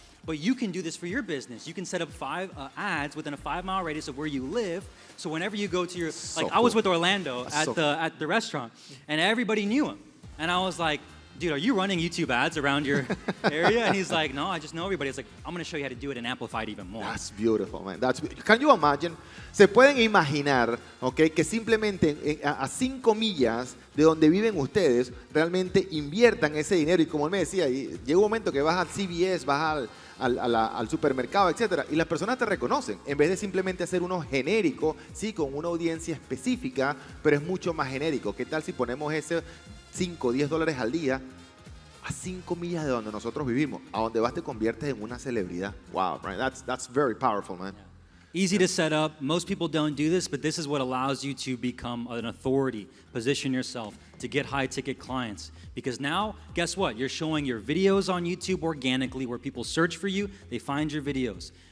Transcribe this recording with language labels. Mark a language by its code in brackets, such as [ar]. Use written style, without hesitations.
[en] But you can do this for your business. You can set up 5 ads within a 5-mile radius of where you live. So whenever you go to your, I was with Orlando at the restaurant, and everybody knew him. And I was like, dude, are you running YouTube ads around your area? And he's like, no, I just know everybody. It's like, I'm going to show you how to do it and amplify it even more. That's beautiful, man. Can you imagine? [es] Se pueden imaginar, okay, que simplemente a 5 millas de donde viven ustedes, realmente inviertan ese dinero. Y como él me decía, llega un momento que vas al CVS, vas al supermercado, etcétera, y las personas te reconocen. En vez de simplemente hacer uno genérico, sí, con una audiencia específica, pero es mucho más genérico. ¿Qué tal si ponemos ese $5, $10 al día a 5 millas de donde nosotros vivimos? A donde vas te conviertes en una celebridad. [en] Wow, right? That's very powerful, man. Yeah. Easy to set up. Most people don't do this, but this is what allows you to become an authority, position yourself, to get high-ticket clients. Because now, guess what? You're showing your videos on YouTube organically where people search for you, they find your videos.